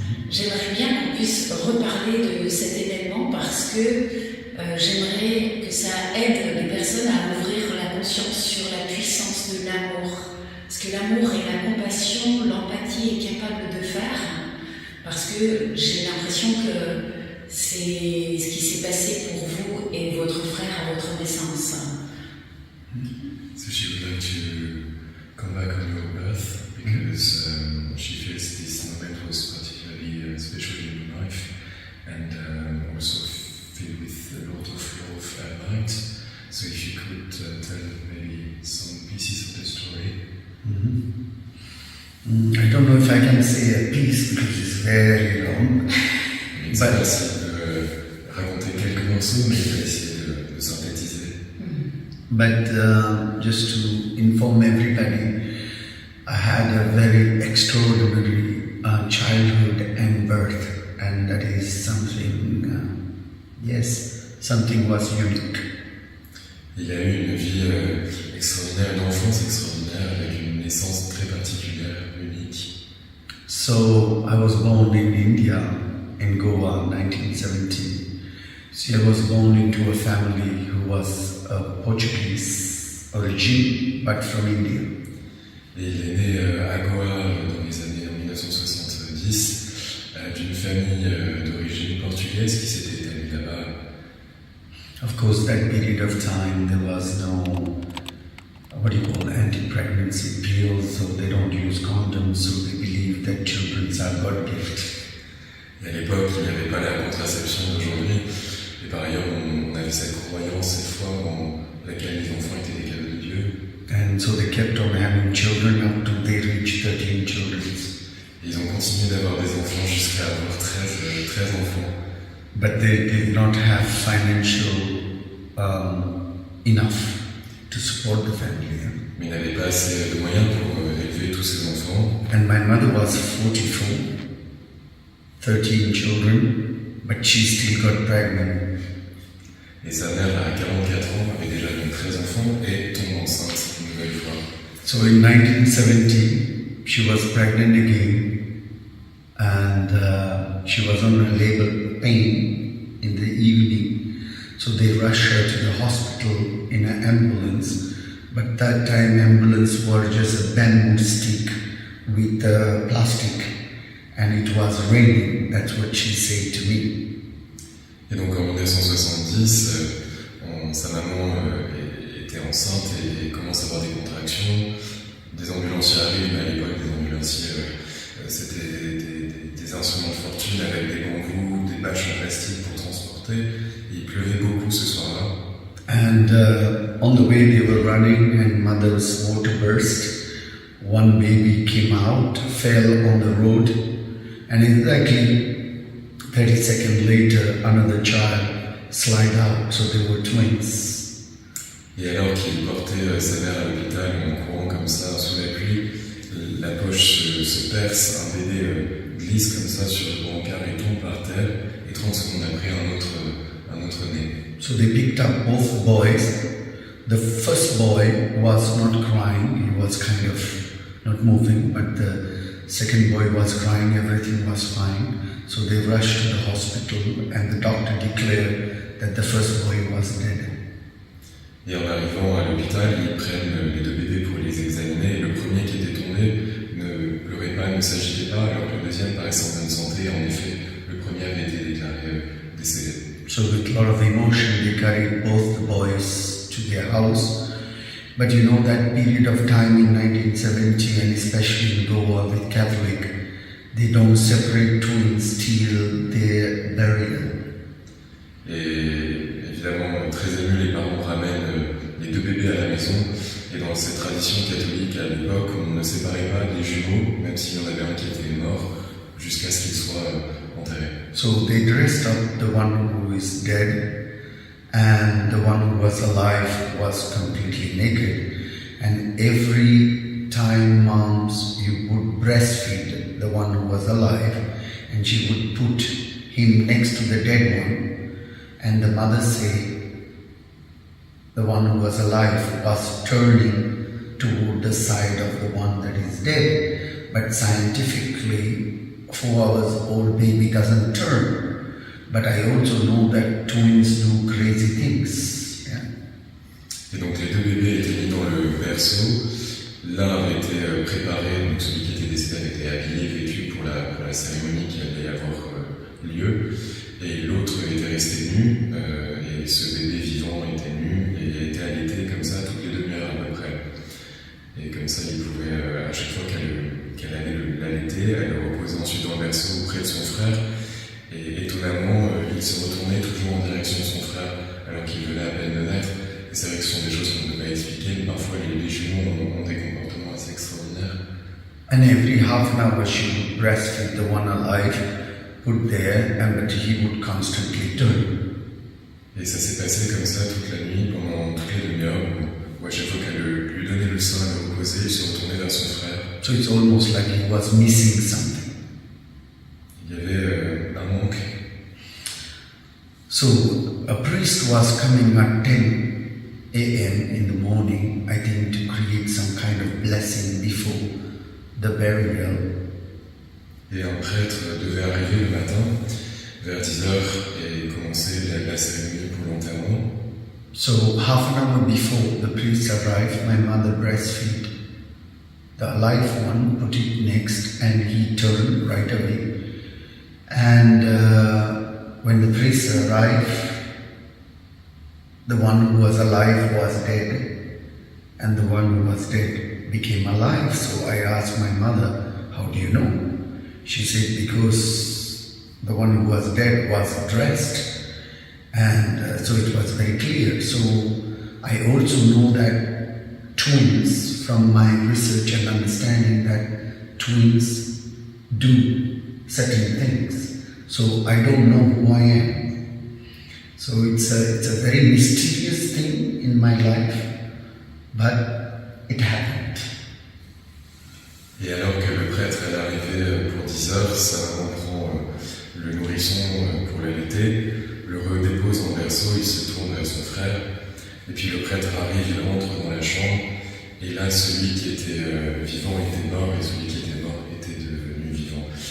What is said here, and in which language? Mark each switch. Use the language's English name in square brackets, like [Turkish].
[French] J'aimerais bien qu'on puisse reparler de cet événement parce que j'aimerais que ça aide les personnes à ouvrir la conscience sur la puissance de l'amour. Ce que l'amour et la compassion, l'empathie est capable de faire. Parce que j'ai l'impression que c'est ce qui s'est passé pour vous et votre frère à votre naissance. [English] So she would like to come back on your birth because she feels this moment was particularly special in your life and also filled with a lot of love and light. So if you could tell maybe some pieces of the story. I don't know if I can say a piece because it's very long. [French] C'est facile de raconter quelques morceaux, mais je vais essayer de synthétiser. [English] But just to inform everybody, I had a very extraordinary childhood and birth, and that is something, something was unique. [French] Il a eu une vie extraordinaire, une enfance extraordinaire, avec une naissance très particulière, unique. [English] So I was born in India, in Goa, 1970. So I was born into a family who was of Portuguese origin, but from India. [French] Et il est né à Goa dans les années 1970, d'une famille d'origine portugaise qui s'était établie là-bas. [English] Of course, that period of time there was no, anti-pregnancy pills, so they don't use condoms, so they believe that children are God gift. [French] Et à l'époque, il n'y avait pas la contraception d'aujourd'hui. Et par ailleurs, on avait cette croyance, cette foi en laquelle les enfants étaient des cadeaux de Dieu. [English] And so they kept on having children up to they reached 13 children. [French] Et ils ont continué d'avoir des enfants jusqu'à avoir 13 enfants. [English] But they did not have financial enough to support the family. [French] Mais ils n'avaient pas assez de moyens pour élever tous ces enfants. [English] And my mother was 44, 13 children, but she still got pregnant. [French] Et sa mère, à 44 ans, avait déjà donc 13 enfants et tombe enceinte une nouvelle fois. [English] So in 1970, she was pregnant again, and she was on a labor pain in the evening. So they rushed her to the hospital in an ambulance, but that time ambulance were just a bamboo stick with plastic, and it was raining. That's what she said to me. [French] Et donc en 1970, sa maman était enceinte et commence à avoir des contractions. Des ambulanciers arrivent, mais à l'époque des ambulanciers c'était des instruments de fortune avec des bambous, des bâches en plastique pour transporter. Et il pleuvait beaucoup ce soir-là. [English] And on the way they were running and mother's water burst. One baby came out, fell on the road, and exactly 30 seconds later another child slid out, so they were twins. [French] Et alors qu'il portait sa mère à l'hôpital en courant comme ça sous la pluie, la poche se perce, un bébé glisse comme ça sur le brancard et tombe par terre, et 30 secondes après un autre né. [English] So they picked up both boys. The first boy was not crying, he was kind of not moving, but the second boy was crying, everything was fine. So they rushed to the hospital and the doctor declared that the first boy was dead. [French] Et en arrivant à l'hôpital, ils prennent les deux bébés pour les examiner. Et le premier qui était tombé ne pleurait pas, ne s'agitait pas, alors que le deuxième paraissait en bonne santé. En effet, le premier avait été déclaré décédé. [English] So with a lot of emotion, they carried both the boys to their house. But you know that period of time in 1970, and especially in Goa with Catholic, they don't separate twins till their burial. [French] Et évidemment, très émus, les parents ramènent les deux bébés à la maison. Et dans cette tradition catholique à l'époque, on ne séparait pas les jumeaux, même s'il y en avait un qui était mort, jusqu'à ce qu'il soit enterré. [English] So they dressed up the one who is dead, and the one who was alive was completely naked. And every time moms, you would breastfeed the one who was alive, and she would put him next to the dead one. And the mother say, the one who was alive was turning toward the side of the one that is dead. But scientifically, 4 hours old baby doesn't turn. But I also know that twins do crazy things. Yeah? [French] Et donc les deux bébés étaient mis dans le berceau. L'un avait été préparé, donc celui qui était décédé avait été habillé, vêtu pour la cérémonie qui allait avoir lieu. Et l'autre était resté nu, et ce bébé vivant était nu et était allaité comme ça toutes les demi-heures à peu près. Et comme ça, il pouvait, à chaque fois qu'elle allait l'allaiter, elle le reposait ensuite dans le berceau auprès de son frère. Et étonnamment, il se retournait toujours en direction de son frère alors qu'il venait à peine de naître. Et c'est vrai que ce sont des choses qu'on ne peut pas expliquer, mais parfois les jumeaux ont des comportements assez extraordinaires. [English] And every half an hour she would breastfeed the one alive, put there, and but he would constantly turn. [French] Et ça s'est passé comme ça toute la nuit, pendant toutes les demi-heures, où à chaque fois qu'elle lui donnait le sein à le reposer, il se retournait vers son frère. [English] So it's almost like he was missing something. [French] Il y avait un manque. [English] So a priest was coming at 10 a.m. in the morning, I think, to create some kind of blessing before the burial. [French] Et un prêtre devait arriver le matin, vers 10h, et commencer la cérémonie pour l'enterrement. [English] So half an hour before the priest arrived, my mother breastfed the alive one, put it next, and he turned right away. And when the priest arrived, the one who was alive was dead, and the one who was dead became alive. So I asked my mother, how do you know? She said, because the one who was dead was dressed, and so it was very clear. So I also know that twins, from my research and understanding, that twins do certain things. So I don't know who I am. So it's a very mysterious thing in my life, but it happened. [French] Et alors que le prêtre est arrivé pour 10h, sa maman prend le nourrisson pour l'allaiter, le redépose dans le berceau, il se tourne vers son frère, et puis le prêtre arrive, il rentre dans la chambre, et là celui qui était vivant était mort, et celui qui était mort était devenu vivant.